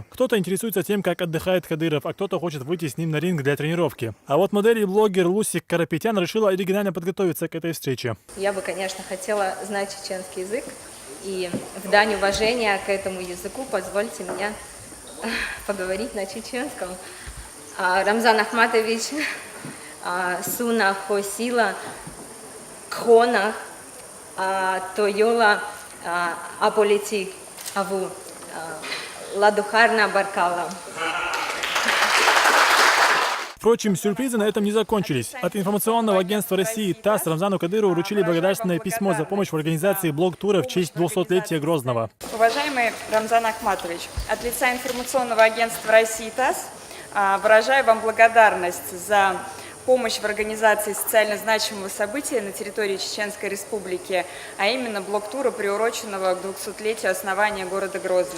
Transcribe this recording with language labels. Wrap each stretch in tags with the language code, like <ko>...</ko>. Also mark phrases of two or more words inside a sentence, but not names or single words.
<ru>Кто-то интересуется тем, как отдыхает Кадыров, а кто-то хочет выйти с ним на ринг для тренировки. А вот модель и блогер Лусик Карапетян решила оригинально подготовиться к этой встрече. Я бы, конечно, хотела знать чеченский язык. И в дань уважения к этому языку позвольте мне поговорить на чеченском.</ru> <ce>Рамзан Ахматович Суна Хосила Кхона Тойола Аполитик Аву Ладухарна Баркала.</ce> <ru>Впрочем, сюрпризы на этом не закончились. От информационного агентства России ТАСС Рамзану Кадырову вручили благодарственное письмо за помощь в организации блог-тура в честь 200-летия Грозного. Уважаемый Рамзан Ахматович, от лица информационного агентства России ТАСС выражаю вам благодарность за помощь в организации социально значимого события на территории Чеченской Республики, а именно блог-тура, приуроченного к 200-летию основания города Грозный.</ru>